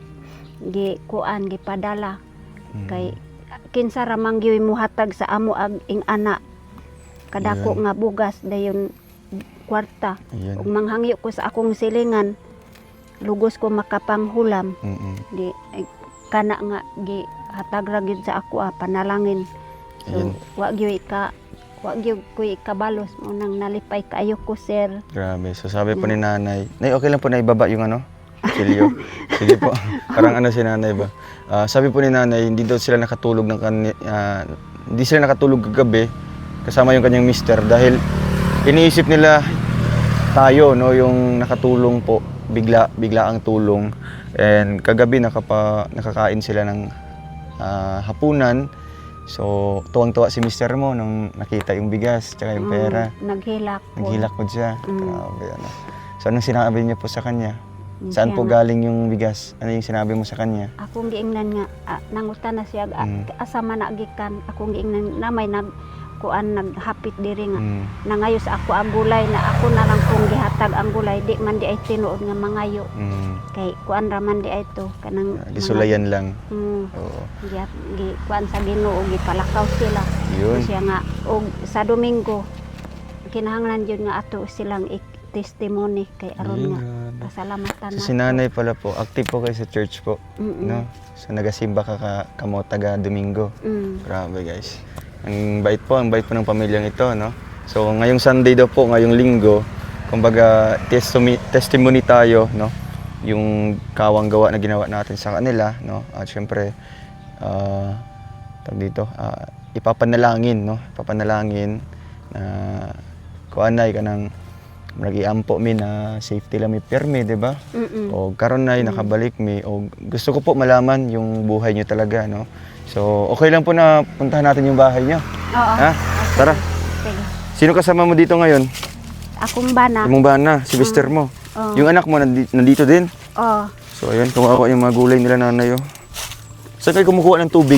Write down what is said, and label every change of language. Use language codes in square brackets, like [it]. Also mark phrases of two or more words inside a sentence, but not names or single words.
[ceb] kuan gipadala kay kinsa ra man gyud mo hatag sa amo ag ing ana kadako nga bugas dayon kwarta ug manghangyo ko sa akong silingan lugos ko makapanghulam di kana nga gihatag ra gyud sa ako panalangin so wa gyud ko ikabalos mo nang nalipay kaayo ko sir. [tl] Grabe. So sabi po ni nanay, nay okay lang po na ibaba yung silyo. Sige po. Parang si nanay ba? Sabi po ni nanay, hindi daw sila nakatulog hindi sila nakatulog kagabi kasama yung kanyang mister dahil iniisip nila tayo no yung nakatulong po bigla ang tulong and kagabi nakakain sila ng hapunan. So, tuwang-tuwa si mister mo nung nakita yung bigas tsaka yung pera. [ceb] Naghilak [tl] po siya. Grabe, So, anong sinabi niyo po sa kanya? Saan po galing yung bigas? Ano yung sinabi mo sa kanya? [ceb] Akong giingnan nga, nangutan na siya, asa man nagikan, akong giingnan, namay naghapit diri nga. Nangayos ako ang gulay na ako na lang kung gihatag ang gulay, di man di ay tinuod nga mangayo. Kay kuan ra man di ay to kanang gisulayan lang. Oo. Kuan sa Ginoo gipalakaw sila. [tl] Yun. [ceb] Siya nga og sa Domingo kinahanglan jud nga ato silang testimony kay aron nga pasalamatan [tl] So, si nanay pala po, active po kayo sa church po. No? [ceb] So nagasimba ka kamo taga Domingo. [tl] Grabe guys. Ang bait po ng pamilyang ito, no? So ngayong Sunday daw po, ngayong Linggo, kumbaga testimony tayo, no? Yung kawang gawa na ginawa natin sa kanila, no? At syempre ipapanalangin, no? [ceb] Ipapanalangin na kuanay kanang nagiampo mi na safety lang mi permi, di ba? O karon nay nakabalik mi [tl] o gusto ko po malaman yung buhay niyo talaga, no? So, okay lang po na puntahan natin yung bahay niyo. Oo. Ha? Tara. Sige. Sino kasama mo dito ngayon? [ceb] Akong bana. Imong bana, [tl] si mister mo. Yung anak mo nandito din? Oo. So, ayun, kumakuha yung mga gulay nila nanay. Saan kayo kumukuha ng tubig?